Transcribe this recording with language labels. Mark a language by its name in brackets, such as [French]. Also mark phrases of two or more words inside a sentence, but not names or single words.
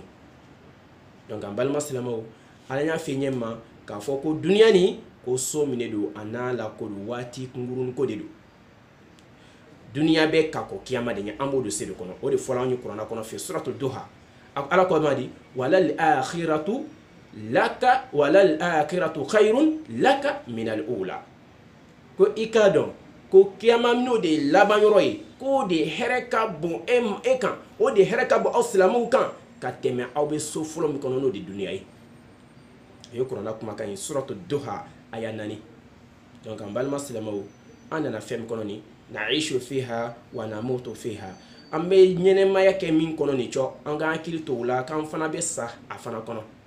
[Bambara] Donc an balima silamɛw, Ala y'a f'i ɲɛ ma k'a fɔ ko duniya ni ko so min de don a n'a lakodon waati kunkurunin ko de don. Duniya bɛ ka kɔ kiyama de ɲɛ, an b'o de se de kɔnɔ. O de fɔra anw ye kuranna kɔnɔ fɛ suratul duha. Ala ko [Arabic] ما دي وللآخرة خير لك من الأولى. [Bambara] Ko i k'a dɔn ko kiyama min'o de ye laban yɔrɔ ye, k'o de hɛrɛ ka bon e kan, o de hɛrɛ ka bon aw silamɛw kan ka tɛmɛ aw bɛ so fɔlɔ min kɔnɔ n'o de duniya ye. O ye kuranna kumakan ye suratul duha aya 4. Donc an balima silamɛw, an nana fɛn min kɔnɔ nin [Arabic] نعيش فيها ونموت فيها, [Bambara] an bɛ ɲɛnɛmaya kɛ min kɔnɔ nin cɔ, an ka hakili to o la k'an fana bɛ sa a fana kɔnɔ.